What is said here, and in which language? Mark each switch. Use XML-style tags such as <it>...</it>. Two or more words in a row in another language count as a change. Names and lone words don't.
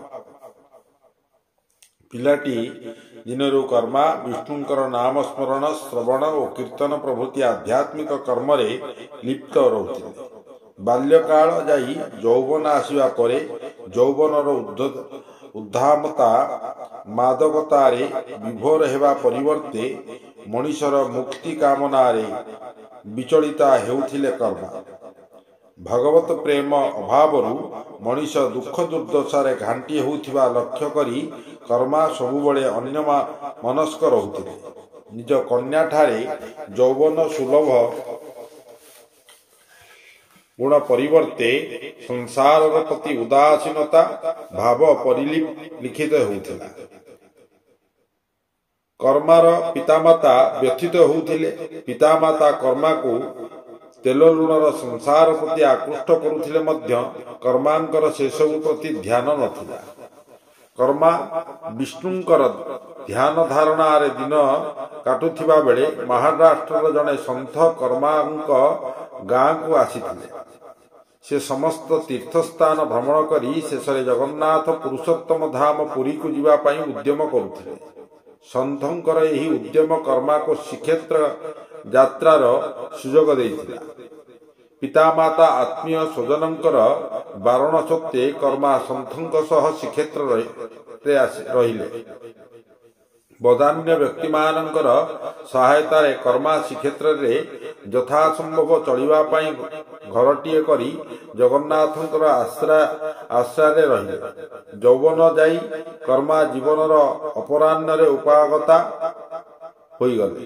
<or>ପିଲାଟି ଦିନରୁ କର୍ମା ବିଷ୍ଣୁଙ୍କର ନାମ ସ୍ମରଣ ଶ୍ରବଣ ଓ କୀର୍ତ୍ତନ ପ୍ରଭୃତି ଆଧ୍ୟାତ୍ମିକ କର୍ମ ରେ ଲିପ୍ତ ରହୁଥିଲେ। ବାଲ୍ୟକାଳ ଯାଇ ଯୌବନ ଆସିବା ପରେ ଯୌବନର ଉଦ୍ଦାମତା ମାଦକତା ରେ ବିଭୋର ହେବା ପରିବର୍ତ୍ତେ ମନୁଷ୍ୟର ମୁକ୍ତି କାମନା ରେ ବିଚଳିତା ହେଉଥିଲେ କର୍ମା। ଭଗବତ ପ୍ରେମ ଅଭାବରୁ ମନୁଷ୍ୟ ଦୁଃଖ ଦୁର୍ଦ୍ଦଶାରେ ଘାଣ୍ଟି ହେଉଥିବା ଲକ୍ଷ୍ୟ କରି କର୍ମା ସବୁବେଳେ ଅନ୍ୟ ମନସ୍କ ରହୁଥିଲେ। ନିଜ କନ୍ୟା ଠାରେ ଯୌବନ ସୁଲଭ ଗୁଣ ପରିବର୍ତ୍ତେ ସଂସାର ପ୍ରତି ଉଦାସୀନତା ଭାବ ପରିଲକ୍ଷିତ ହେଉଥିଲା। କର୍ମାର ପିତାମାତା ବ୍ୟଥିତ ହେଉଥିଲେ। ପିତାମାତା କର୍ମା କୁ ତେଲ ଲୁଣର ସଂସାର ପ୍ରତି ଆକୃଷ୍ଟ କରୁଥିଲେ ମଧ୍ୟ କର୍ମାଙ୍କର ସେ ସବୁ ପ୍ରତି ଧ୍ୟାନ ନଥିଲା। କର୍ମା ବିଷ୍ଣୁଙ୍କର ଧ୍ୟାନ ଧାରଣା ରେ ଦିନ କାଟୁଥିବା ବେଳେ ମହାରାଷ୍ଟ୍ର ଜଣେ ସନ୍ଥ କର୍ମାଙ୍କ ଗାଁ କୁ ଆସିଥିଲେ। ସେ ସମସ୍ତ ତୀର୍ଥସ୍ଥାନ ଭ୍ରମଣ କରି ଶେଷରେ ଜଗନ୍ନାଥ ପୁରୁଷୋତ୍ତମ ଧାମ ପୁରୀ କୁ ଯିବା ପାଇଁ ଉଦ୍ୟମ କରୁଥିଲେ। ସନ୍ଥଙ୍କର ଏହି ଉଦ୍ୟମ କର୍ମା କୁ ଶ୍ରୀକ୍ଷେତ୍ର ଯାତ୍ରାର ସୁଯୋଗ ଦେଇଥିଲା। ପିତାମାତା ଆତ୍ମୀୟ ସ୍ୱଜନଙ୍କର ବାରଣ ସତ୍ତ୍ୱେ କର୍ମା ସନ୍ଥଙ୍କ ସହ ଶ୍ରୀକ୍ଷେତ୍ର ରହିଲେ। ବଦାନ୍ୟ ବ୍ୟକ୍ତି ମାନଙ୍କର ସହାୟତା ରେ କର୍ମା ଶ୍ରୀକ୍ଷେତ୍ର ରେ ଯଥାସମ୍ଭବ ଚଳିବା ପାଇଁ ଘରଟିଏ କରି ଜଗନ୍ନାଥଙ୍କର ଆଶ୍ରୟ ରେ ରହିଲେ। ଯୌବନ ଯାଇ କର୍ମା ଜୀବନର ଅପରାହ୍ନ ରେ ଉପଗତା ହୋଇ ଗଲେ।</or>